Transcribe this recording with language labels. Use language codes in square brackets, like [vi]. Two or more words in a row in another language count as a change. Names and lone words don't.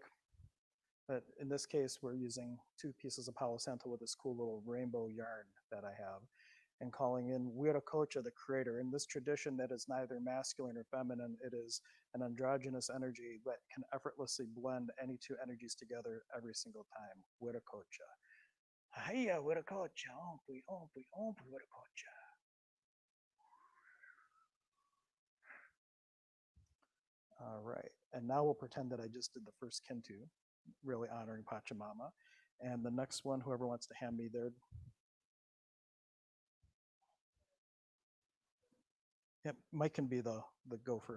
[en] But in this case, we're using two pieces of Palo Santo with this cool little rainbow yarn that I have, and calling in Wiracocha, the creator. In this tradition that is neither masculine or feminine, it is an androgynous energy that can effortlessly blend any two energies together every single time. Wiracocha. [qu] Hiya, Wiracocha, ompui, ompui, ompui, Wiracocha. [en] All right, and now we'll pretend that I just did the first kintu, really honoring Pachamama. And the next one, whoever wants to hand me their. Yep, Mike can be the gopher.